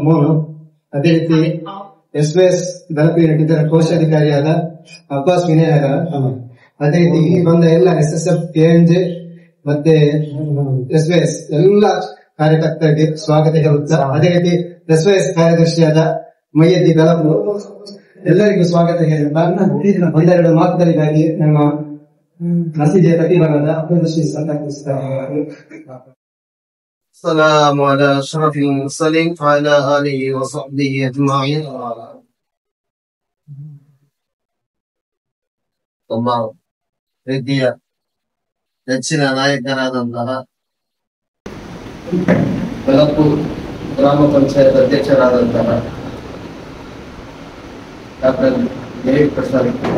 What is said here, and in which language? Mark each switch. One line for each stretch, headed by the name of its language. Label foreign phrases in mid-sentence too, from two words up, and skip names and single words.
Kannada: ಮೋನು, ಅದೇ ರೀತಿ ಎಸ್ ಇದರ ಕೋಶಾಧಿಕಾರಿಯಾದ ಅಬ್ಬಾಸ್ ವಿನಯನಗರ, ಅದೇ ರೀತಿ ಇಲ್ಲಿ ಬಂದ ಎಲ್ಲ SSF, KNJ ಮತ್ತೆ SYS ಎಲ್ಲ ಕಾರ್ಯಕರ್ತರಿಗೆ ಸ್ವಾಗತ ಹೇಳುತ್ತಾ, ಅದೇ ರೀತಿ SYS ಕಾರ್ಯದರ್ಶಿಯಾದ ಮೈಯದ್ದಿ ಗಲಪು ಎಲ್ಲರಿಗೂ ಸ್ವಾಗತ ಹೇಳುತ್ತಾ ಒಂದೆರಡು ಮಾತುಗಳಿಗಾಗಿ ನಮ್ಮ ಮಸೀದಿಯ ಪ್ರತಿಭಾಗದ ಅಬ್ದುಲ್ ರಶೀದ್ ಸತಾಫಿ.
Arabic: السلام على أشرف المرسلين وعلى آله وصحبه أجمعين.
Kannada: ತುಂಬ ರೀತಿಯ ನೆಚ್ಚಿನ ನಾಯಕರಾದಂತಹ ಬೆಳಕು ಗ್ರಾಮ ಪಂಚಾಯತ್ ಅಧ್ಯಕ್ಷರಾದಂತಹ ಡಾಕ್ಟರ್ ದೇವಿ ಪ್ರಸಾದ್